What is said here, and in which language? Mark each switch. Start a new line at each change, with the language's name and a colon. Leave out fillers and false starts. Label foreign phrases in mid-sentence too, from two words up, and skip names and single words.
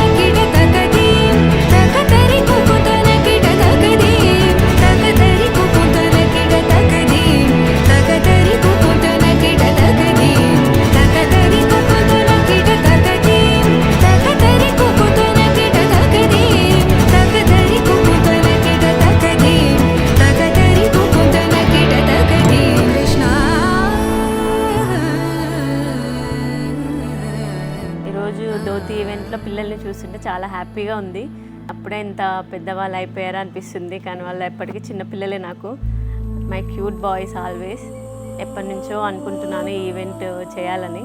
Telugu: किड तकदीं तकदरि कुकुतन किड तकदीं तकदरि कुकुतन किड तकदीं तकदरि कुकुतन किड तकदीं तकदरि कुकुतन किड तकदीं तकदरि कुकुतन किड तकदीं तकदरि कुकुतन किड तकदीं तकदरि कुकुतन किड तकदीं कृष्ण ఈరోజు ధోతి ఈవెంట్లో పిల్లల్ని చూస్తుంటే చాలా హ్యాపీగా ఉంది. అప్పుడే ఇంత పెద్దవాళ్ళు అయిపోయారా అనిపిస్తుంది, కానీ వాళ్ళు ఎప్పటికీ చిన్నపిల్లలే.
English: నాకు my cute boys always.
Telugu: ఎప్పటి నుంచో అనుకుంటున్నాను ఈ ఈవెంట్ చేయాలని.